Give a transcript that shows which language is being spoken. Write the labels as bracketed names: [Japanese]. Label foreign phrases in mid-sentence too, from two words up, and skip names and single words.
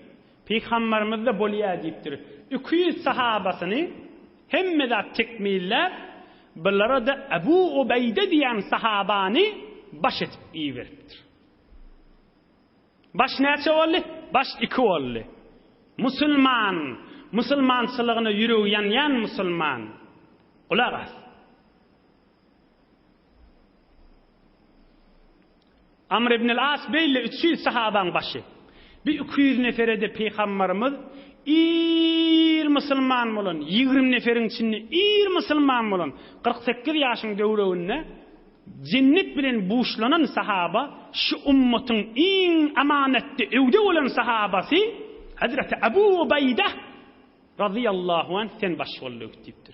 [Turkmen] Peygamberimiz de bolýa diýipdir. 200 sahabasyny hemme tekmiller, bulara da Ebu Ubeyde diýen sahabany baş etip beripdir. Baş näçe boldy? Baş 2 boldy. Musulmançylygyna ýüregi ýan musulman. Kulak as. Amr ibn al-As beýle 300 sahabaň başı. Bir 200 nefere de Peygamberimiz musulman bolan, 20 neferiň içinde musulman bolan, 48 ýaşyň döwreginde cennet bilen buşlanan sahaba, şu ummatyň iň amanatly öwde bolan sahabasy Hazreti Ebu Ubeyde [Arabic] radıyallahu anh [Turkmen] sen baş bolýar diýipdir.